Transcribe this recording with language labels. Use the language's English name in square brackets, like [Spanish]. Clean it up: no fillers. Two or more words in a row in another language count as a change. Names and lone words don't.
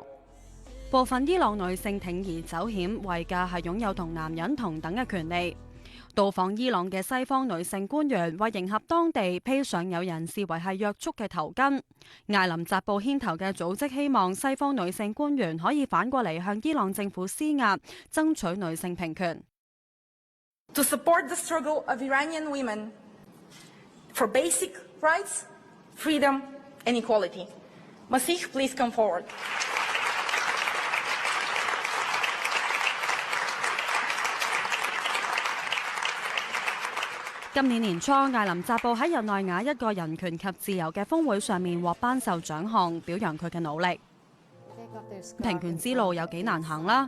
[Cantonese] 部分伊朗女性鋌而走險，為嘅係擁有同男人同等嘅權利。到訪伊朗嘅西方女性官員為迎合當地披上有人視為係約束嘅頭巾。艾琳扎布牽頭嘅組織希望西方女性官員可以反過嚟向伊朗政府施壓，爭取女性平權。 [English] To support the struggle of Iranian women for basic rights, freedom and equality. Masih, please come forward. [Cantonese] 今年年初，艾琳扎布喺日內瓦一個人權及自由嘅峰會上面獲頒授獎項，表揚佢嘅努力。平權之路有幾難行啦。